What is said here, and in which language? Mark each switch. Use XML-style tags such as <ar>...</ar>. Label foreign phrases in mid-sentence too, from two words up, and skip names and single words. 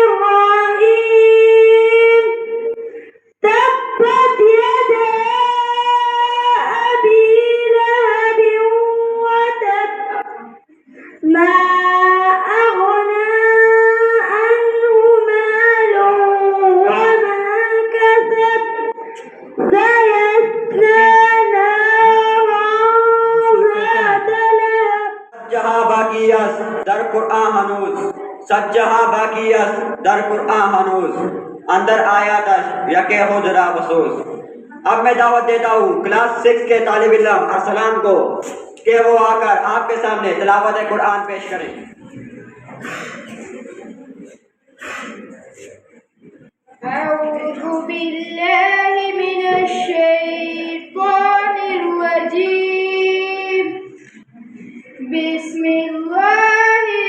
<ar>الرحيم تبت يدا أبي لهب وتب ما أغنى عنه ماله وما كسب سيصلى نارا ذات لهب۔</ar> <fa>جہاں باقی است در قرآن ہنوز، سچ جہاں باقی است در قرآن ہنوز، اندر آیاتش یکے خود را بسوز۔</fa> <ur>اب میں دعوت دیتا ہوں کلاس 6 کے طالب علم ارسلان کو کہ وہ آ کر آپ کے سامنے تلاوت قرآن پیش کریں۔</ur> <ar>أعوذ بالله من الشيطان الرجيم بسم الله</ar>